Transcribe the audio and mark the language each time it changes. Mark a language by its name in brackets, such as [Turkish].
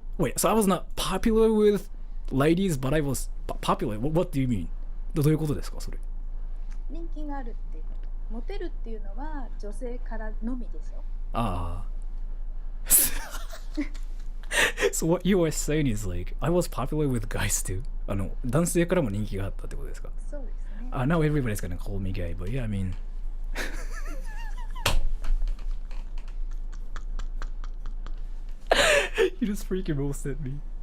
[English] Wait, so I was not popular with ladies, but I was popular. What do you mean? [Japanese] どういうことですかそれ？人気があるっていうこと。モテるっていうのは女性からのみでしょ。 [English] So what you are saying is like I was popular with guys too. [Japanese] 男性からも人気があったってことですか？そうですね。 [English] Now everybody's gonna call me gay, but yeah, I mean. You just freaking roasted me.